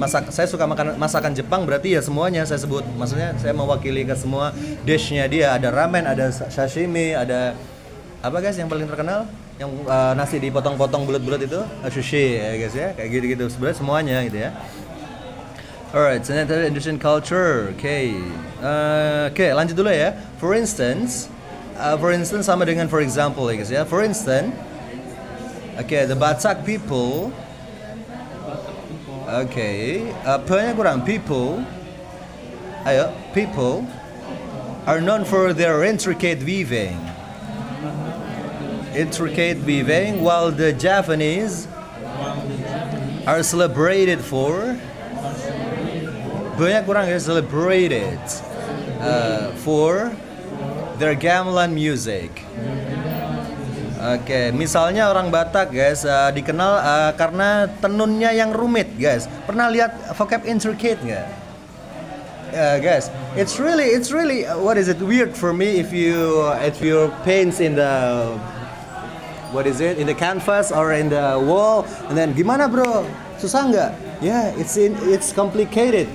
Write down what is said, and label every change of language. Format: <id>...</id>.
<id>Saya suka masakan Jepang, berarti ya semuanya saya sebut. Maksudnya saya mewakili ke semua dishnya dia. Ada ramen, ada sashimi, ada apa, guys, yang paling terkenal? Yang nasi dipotong-potong bulat-bulat itu, sushi ya, guys ya. Kayak gitu-gitu. Sebenarnya semuanya gitu ya.</id> <en>Alright, so that's Indonesian culture.</en> <id>Oke, lanjut dulu ya.</id> <en>For instance</en> <id>sama dengan</id> <en>for example ya, guys ya. For instance, the Batak people.</en> <id>P-nya kurang,</id> <en>people Ayo, people are known for their intricate weaving. Intricate weaving, while the Javanese are celebrated for</en> <id>banyak kurang ya</id> <en>celebrated for their gamelan music.</en> <id>Oke, misalnya orang Batak guys dikenal karena tenunnya yang rumit guys. Pernah lihat vocab intricate nggak?</id> <en>Guys, it's really what is it weird for me if you paints in the what is it in the canvas or in the wall and then</en> <id>gimana bro, susah nggak?</id> <en>Ya, yeah, it's complicated.</en>